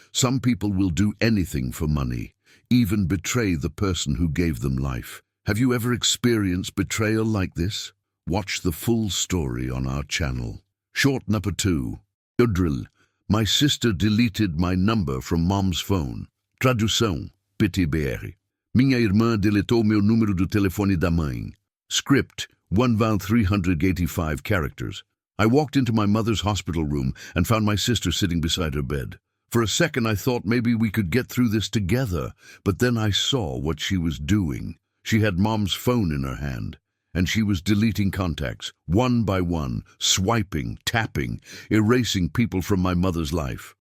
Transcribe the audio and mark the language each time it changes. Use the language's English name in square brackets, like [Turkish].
[English] Some people will do anything for money, even betray the person who gave them life. Have you ever experienced betrayal like this? Watch the full story on our channel. Short number 2. Udril. My sister deleted my number from mom's phone. [Portuguese] Tradução, PTBR. Minha irmã deletou meu número do telefone da mãe. [English] Script, 1,385 characters. I walked into my mother's hospital room and found my sister sitting beside her bed. For a second I thought maybe we could get through this together, but then I saw what she was doing. She had mom's phone in her hand, and she was deleting contacts, one by one, swiping, tapping, erasing people from my mother's life.